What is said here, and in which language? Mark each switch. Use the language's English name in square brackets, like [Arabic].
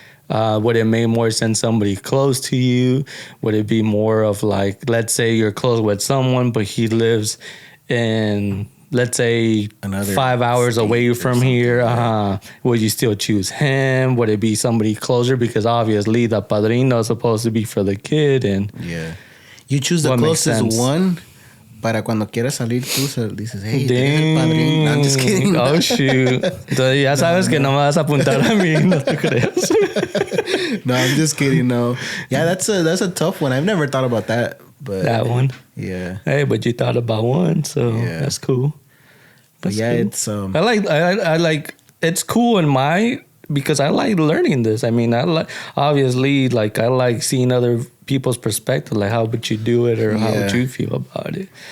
[English] Would it make more sense somebody close to you? Would it be more of like, let's say you're close with someone, but he lives in, let's say, another 5 hours away from here? Would you still choose him? Would it be somebody closer? Because obviously the padrino is supposed to be for the kid. And you choose the closest one. [Spanish] Para cuando quieras salir tú dices, hey, el padrino. [English] No, I'm just kidding. [Spanish] Oh, shoot. Entonces ya sabes que no me vas a apuntar a mí, no te creas. [English] No, I'm just kidding, no. Yeah, that's a tough one. I've never thought about that. But that one? Yeah. Hey, but you thought about one, so that's cool. But yeah, cool. It's... I like... It's cool because I like learning this. I mean, I like seeing other people's perspective, like how would you do it or how would you feel about it.